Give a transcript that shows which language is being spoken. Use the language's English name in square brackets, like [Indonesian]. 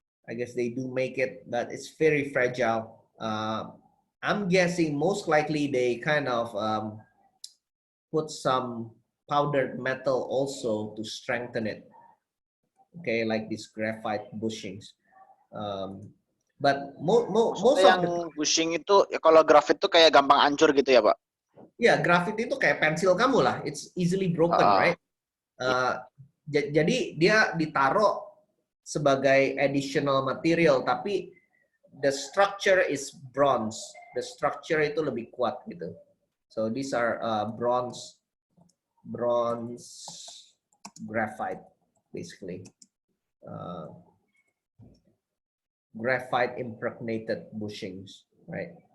[English] I guess they do make it, but it's very fragile. I'm guessing most likely they kind of put some powdered metal also to strengthen it. Okay, like these graphite bushings. But most of [Indonesian] yang bushing itu ya, kalau grafit itu kayak gampang hancur gitu ya Pak? Ya, grafit itu kayak pensil kamu lah. [English] It's easily broken, right? [Indonesian] Jadi dia ditaruh sebagai additional material, tapi [English] the structure is bronze. The structure [Indonesian] itu lebih kuat gitu. [English] So these are bronze graphite, basically. Graphite impregnated bushings, right?